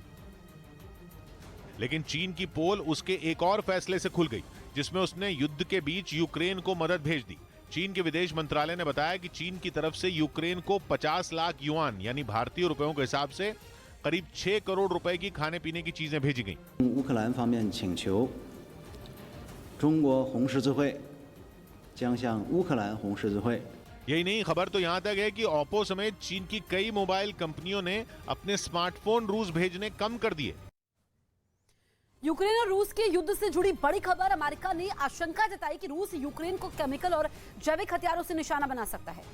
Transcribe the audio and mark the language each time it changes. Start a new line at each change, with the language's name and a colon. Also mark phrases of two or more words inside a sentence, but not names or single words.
Hindi: लेकिन चीन की पोल उसके एक और फैसले से खुल गई, जिसमें उसने युद्ध के बीच यूक्रेन को मदद भेज दी। चीन के विदेश मंत्रालय ने बताया कि चीन की तरफ से यूक्रेन को 50 लाख युआन यानी भारतीय रुपयों के हिसाब से करीब 6 करोड़ रुपए की खाने पीने की चीजें भेजी गई।
Chinese: 中国红十字会将向乌克兰红十字会
Hindi: यही नहीं, खबर तो यहां तक है कि ओप्पो समेत चीन की कई मोबाइल कंपनियों ने अपने स्मार्टफोन रूस भेजने कम कर दिए। यूक्रेन और रूस के युद्ध से जुड़ी बड़ी खबर। अमेरिका ने आशंका जताई कि रूस यूक्रेन को केमिकल और जैविक हथियारों से निशाना बना सकता है।